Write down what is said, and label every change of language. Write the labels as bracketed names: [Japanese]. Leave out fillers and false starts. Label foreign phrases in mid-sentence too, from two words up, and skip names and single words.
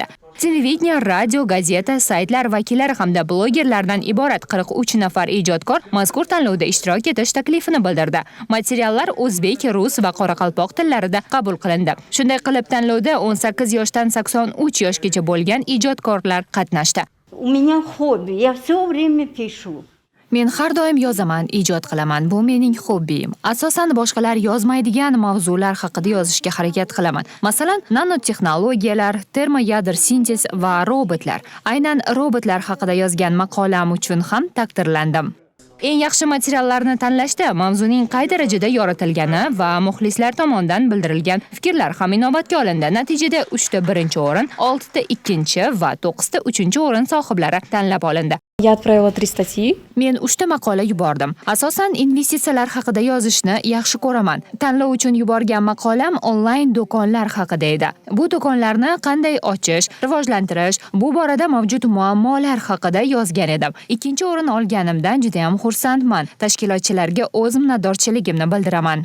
[Uzbek] Televideniya, radio, gazeta, saytlar vakillari hamda blogerlardan iborat 43 nafar ijodkor mazkur tanlovda ishtirok etish taklifini bildirdi. Materiallar o'zbek, rus va qoraqalpoq tillarida qabul qilindi. Shunday qilib, tanlovda 18 yoshdan 83 yoshgacha bo'lgan ijodkorlar qatnashdi. [Russian] У меня хобби, я все время пишу. [Uzbek] Men har doim yozaman, ijod qilaman. Bu mening hobbim. Asosan boshqalar yozmaydigan mavzular haqida yozishga harakat qilaman. Masalan, nanotexnologiyalar, termoyadr sintez va robotlar. Aynan robotlar haqida yozgan maqolam uchun ham taqdirlandim. Eng yaxshi materiallarni tanlashda mavzuning qay darajada yoritilgani va muxlislar tomonidan bildirilgan fikrlar ham inobatga olindi. Natijada 3 ta 1-o'rin, 6 ta 2 va 9 ta 3-o'rin sohiblari tanlab olindi. [Russian] Я отправила 3 статьи. [Uzbek] Men 3 ta maqola yubordim. Asosan investitsiyalar haqida yozishni yaxshi ko'raman. Tanlov uchun yuborgan maqolam onlayn do'konlar haqida edi. Bu do'konlarni qanday ochish, rivojlantirish, bu borada mavjud muammolar haqida yozgan edim. 2-o'rin olganimdan juda ham xursandman. Tashkilotchilarga o'z minnatdorchiligimni bildiraman.